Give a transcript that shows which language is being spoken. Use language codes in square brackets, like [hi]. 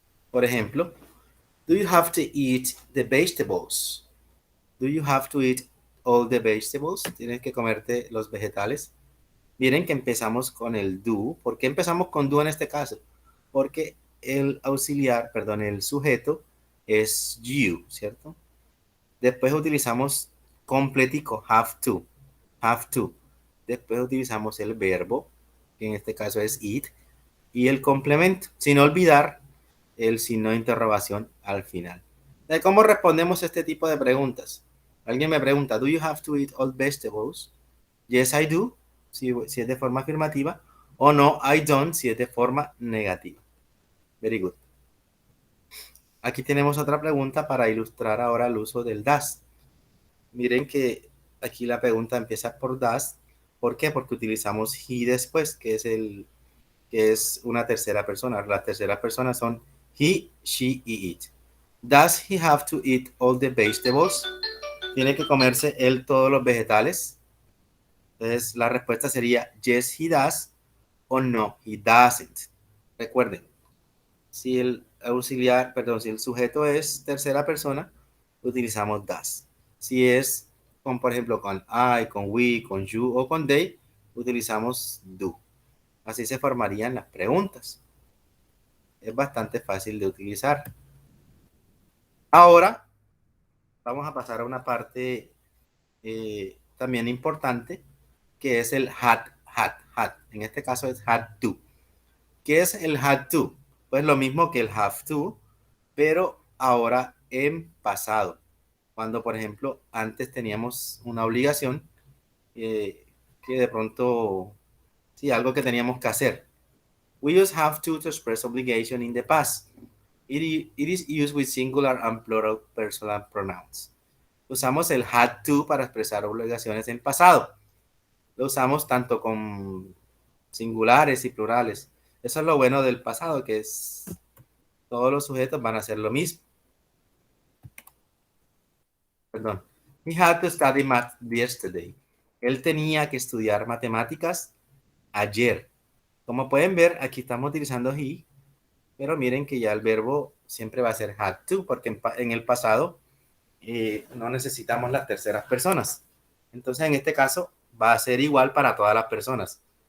[es] Por ejemplo, [en] do you have to eat the vegetables? Do you have to eat all the vegetables? [es] Tienes que comerte los vegetales. Miren que empezamos con el do. ¿Por qué empezamos con do en este caso? Porque el auxiliar, perdón, el sujeto es you, ¿cierto? Después utilizamos completico, have to, have to. Después utilizamos el verbo, que en este caso es it, y el complemento, sin olvidar el signo de interrogación al final. ¿Cómo respondemos este tipo de preguntas? Alguien me pregunta, [en] ¿do you have to eat all vegetables? Yes, I do, [es] si es de forma afirmativa, o no, [en] I don't, [es] si es de forma negativa. [en] Very good. [es] Aquí tenemos otra pregunta para ilustrar ahora el uso del does. Miren que aquí la pregunta empieza por does. ¿Por qué? Porque utilizamos he después, que es una tercera persona. Las terceras personas son he, she y it. [en] Does he have to eat all the vegetables? [es] ¿Tiene que comerse él todos los vegetales? Entonces la respuesta sería [en] yes, he does [es] o no, [en] he doesn't. [es] Recuerden, si el auxiliar, perdón, si el sujeto es tercera persona, utilizamos does. Si es con, por ejemplo, con I, con we, con you o con they, utilizamos do. Así se formarían las preguntas. Es bastante fácil de utilizar. Ahora vamos a pasar a una parte también importante, que es el had. En este caso es had to. ¿Qué es el had to? Pues lo mismo que el have to, pero ahora en pasado. Cuando, por ejemplo, antes teníamos una obligación que de pronto, sí, algo que teníamos que hacer. [en] We use have to express obligation in the past. It is used with singular and plural personal pronouns. [es] Usamos el had to para expresar obligaciones en pasado. Lo usamos tanto con singulares y plurales. Eso es lo bueno del pasado, que es todos los sujetos van a hacer lo mismo. Perdón. [en] He had to study math yesterday. [es] Él tenía que estudiar matemáticas ayer. Como pueden ver, aquí estamos utilizando he, pero miren que ya el verbo siempre va a ser had to, porque en el pasado no necesitamos las terceras personas. Entonces, en este caso, va a ser igual para todas las personas.